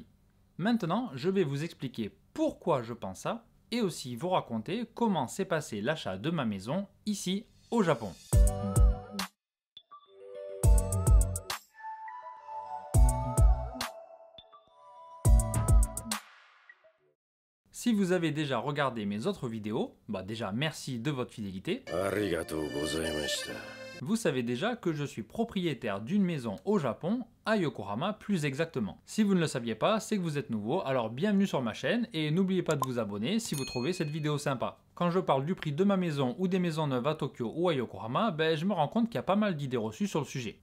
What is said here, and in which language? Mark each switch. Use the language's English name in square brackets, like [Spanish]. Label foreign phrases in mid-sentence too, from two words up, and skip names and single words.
[French] Maintenant, je vais vous expliquer pourquoi je pense ça et aussi vous raconter comment s'est passé l'achat de ma maison ici au Japon. Si vous avez déjà regardé mes autres vidéos, déjà merci de votre fidélité. [Japanese] ありがとうございました。 [French] Vous savez déjà que je suis propriétaire d'une maison au Japon, à Yokohama plus exactement. Si vous ne le saviez pas, c'est que vous êtes nouveau, alors bienvenue sur ma chaîne et n'oubliez pas de vous abonner si vous trouvez cette vidéo sympa. Quand je parle du prix de ma maison ou des maisons neuves à Tokyo ou à Yokohama, je me rends compte qu'il y a pas mal d'idées reçues sur le sujet.